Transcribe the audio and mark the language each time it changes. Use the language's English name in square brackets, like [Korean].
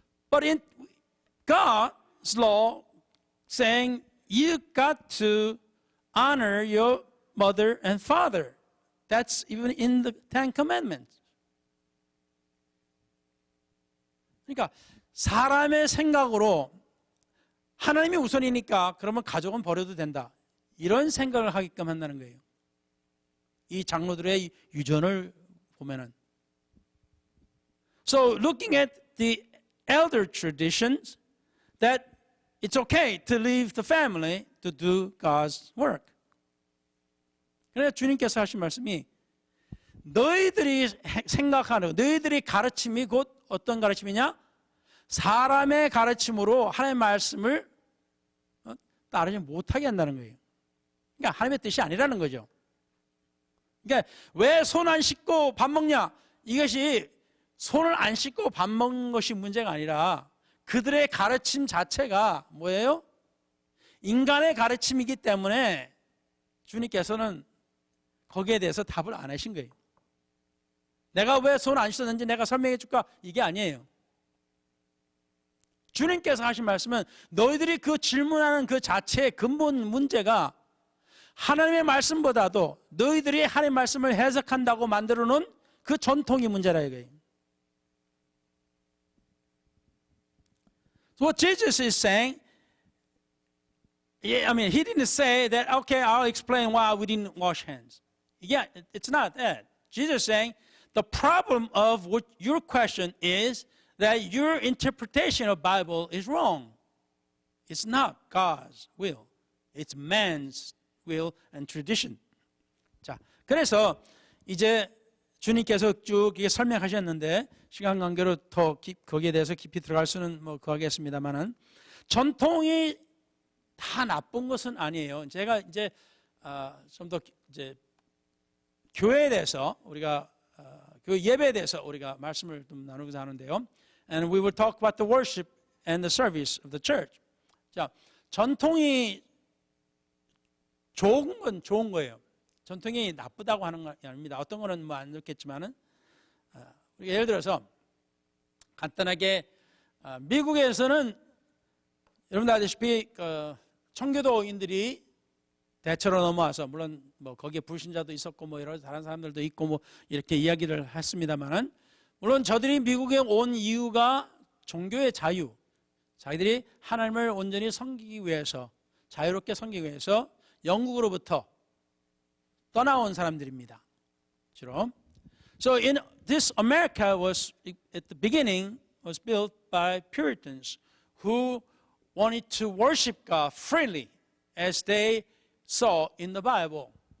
[English] But in God's law saying you got to honor your mother and father. That's even in the Ten Commandments. [Korean] 그러니까 사람의 생각으로 하나님이 우선이니까 그러면 가족은 버려도 된다, 이런 생각을 하게끔 한다는 거예요. 이 장로들의 유전을 보면은. [English] So looking at the elder traditions, that it's okay to leave the family to do God's work. [Korean] 그래서 주님께서 하신 말씀이 너희들이 생각하는, 너희들이 가르침이 곧 어떤 가르침이냐? 사람의 가르침으로 하나님의 말씀을 따르지 못하게 한다는 거예요. 그러니까 하나님의 뜻이 아니라는 거죠. 그러니까 왜 손 안 씻고 밥 먹냐? 이것이 손을 안 씻고 밥 먹는 것이 문제가 아니라 그들의 가르침 자체가 뭐예요? 인간의 가르침이기 때문에 주님께서는 거기에 대해서 답을 안 하신 거예요. 내가 왜 손 안 씻었는지 내가 설명해 줄까? 이게 아니에요. 주님께서 하신 말씀은 너희들이 그 질문하는 그 자체의 근본 문제가 하나님의 말씀보다도 너희들이 하나님의 말씀을 해석한다고 만들어 놓은 그 전통이 문제라 이거예요. [English] So what Jesus is saying, he didn't say that, okay, I'll explain why we didn't wash hands. Yeah, it's not that. Jesus is saying, the problem of what your question is that your interpretation of Bible is wrong. It's not God's will. It's man's will and tradition. [Korean] 자, 그래서 이제 주님께서 쭉 설명하셨는데 시간 관계로 더 거기에 대해서 깊이 들어갈 수는 뭐 그하겠습니다만은 전통이 다 나쁜 것은 아니에요. 제가 이제 좀 더 이제 교회에 대해서 우리가 그 예배에 대해서 우리가 말씀을 좀 나누고자 하는데요. [English] And we will talk about the worship and the service of the church. [Korean] 자, 전통이 좋은 건 좋은 거예요. 전통이 나쁘다고 하는 건 아닙니다. 어떤 거는 뭐 안 좋겠지만은 예를 들어서 간단하게 미국에서는 여러분들 아시다시피 청교도인들이 대체로 넘어와서 물론 뭐 거기에 불신자도 있었고 뭐 여러 다른 사람들도 있고 뭐 이렇게 이야기를 했습니다만은 물론 저들이 미국에 온 이유가 종교의 자유, 자기들이 하나님을 온전히 섬기기 위해서 자유롭게 섬기기 위해서 영국으로부터 떠나온 사람들입니다. 주로. [English] So in this America was at the beginning was built by Puritans who wanted to worship God freely as they saw in the Bible.